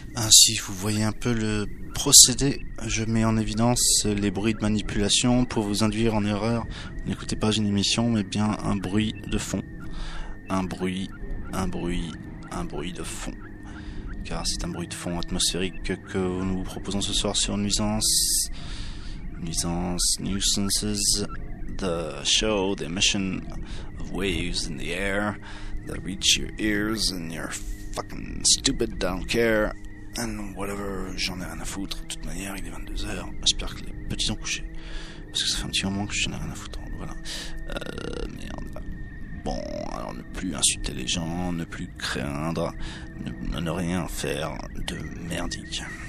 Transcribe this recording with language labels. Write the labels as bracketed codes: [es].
[fr] Si vous voyez un peu le procédé, je mets en évidence les bruits de manipulation pour vous induire en erreur. N'écoutez pas une émission, mais bien un bruit de fond. Un bruit de fond. Car c'est un bruit de fond atmosphérique que nous vous proposons ce soir sur Nuisance. [en] Nuisance, Nuisances, the show, the emission of waves in the air that reach your ears and you're fucking stupid, don't care. [fr] Whatever, j'en ai rien à foutre. De toute manière, il est 22h. J'espère que les petits ont couché. Parce que ça fait un petit moment que j'en ai rien à foutre. Voilà. Merde. Bon, alors ne plus insulter les gens, ne plus craindre, ne rien faire de merdique.